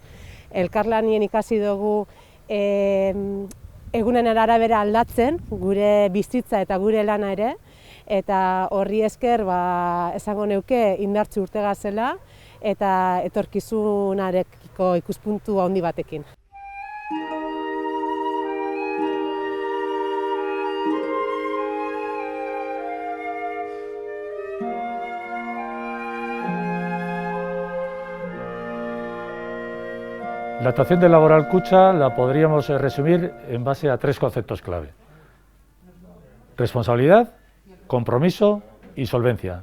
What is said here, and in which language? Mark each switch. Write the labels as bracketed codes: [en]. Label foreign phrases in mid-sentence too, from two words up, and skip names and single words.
[eu] Elkarlanien ikasi dugu egunen arabera aldatzen, gure bizitza eta gure lana ere, eta horri esker esango neuke indartsu urtega zela, eta etorkizunarekiko ikuspuntu handi batekin. [es] La actuación de Laboral Kutxa la podríamos resumir en base a tres conceptos clave: responsabilidad, compromiso y solvencia.